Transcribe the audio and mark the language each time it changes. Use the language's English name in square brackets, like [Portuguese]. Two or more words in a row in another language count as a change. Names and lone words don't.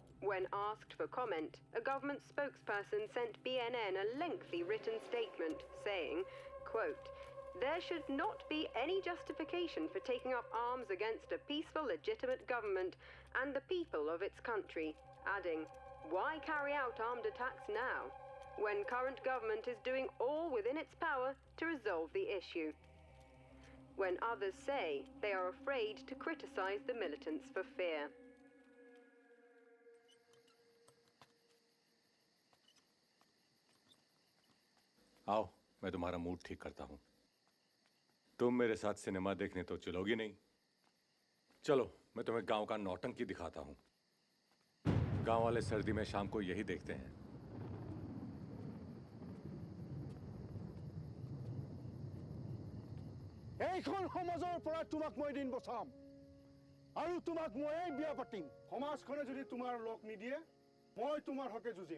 [English] When asked for comment, a government spokesperson sent BNN a lengthy written statement saying, quote, there should not be any justification for taking up arms against a peaceful, legitimate government and the people of its country, adding, "Why carry out armed attacks now, when current government is doing all within its power to resolve the issue?" When others say they are afraid to criticize the militants for fear. [Hindi] आओ, मैं तुम्हारा मूड ठीक करता हूँ। तुम मेरे साथ सिनेमा देखने तो चलोगी नहीं? चलो, मैं तुम्हें गांव का नौटंकी दिखाता हूँ। गांव वाले सर्दी में शाम को यही देखते हैं। [Assamese] এইখন সমাজৰ পৰা তোমাক মই দিন বচাম আৰু তোমাক মই বিয়া পাতিম। সমাজখনে যদি তোমাৰ লগ নিদিয়ে মই তোমাৰ হকে যুঁজিম।